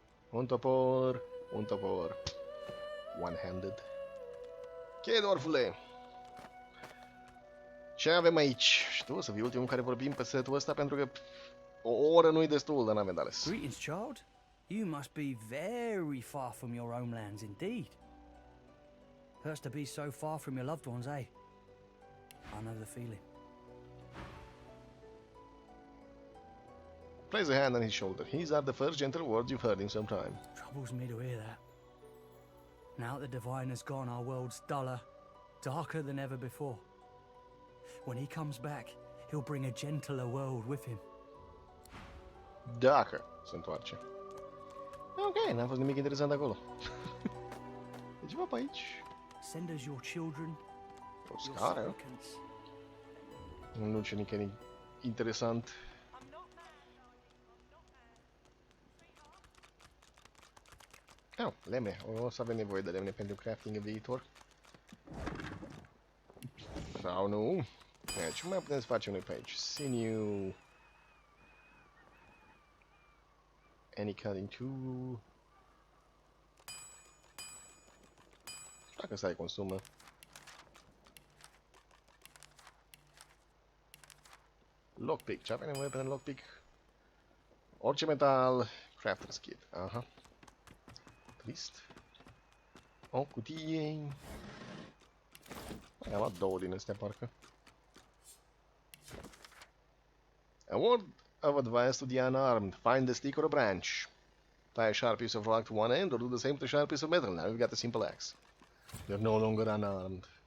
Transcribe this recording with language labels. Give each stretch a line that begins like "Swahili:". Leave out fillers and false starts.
Romanian: Un topor. One-handed. Ok, dwarfule. Ce avem aici? Și tu o să fii ultimul care vorbim pe setul ăsta pentru că o oră nu-i destul, dar n-avem de ales.
English: Greetings, child. You must be very far from your homelands indeed. Hurts to be so far from your loved ones, eh? I know the feeling. Place a hand on his shoulder. These are the first gentle words you've heard in some time. Troubles me to hear that. Now that the divine has gone, our world's duller, darker than ever before. When he comes back, he'll bring a gentler world with him.
Romanian: Dacă se întoarce. Ok, n-a fost nimic interesant acolo. E ceva pe aici.
English: Send us your children,
Romanian: O scară. Nu ce nicăieri interesant. Oh, lemne. O să avem nevoie de lemne pentru crafting în viitor. Sau nu? Ce mai putem să facem noi pe aici?
English: Sinew. Any cutting tool.
Romanian: Dacă stai consumă.
English: Lockpick.
Romanian: Ce avem nevoie pentru lockpick? Orice metal. Crafter's kit. Aha. Trist. O cutie. Am luat două din astea, parcă.
English: A word of advice to the unarmed. Find a stick or a branch. Tie a sharp piece of rock to one end or do the same to a sharp piece of metal. Now you've got a simple axe. You're no longer unarmed.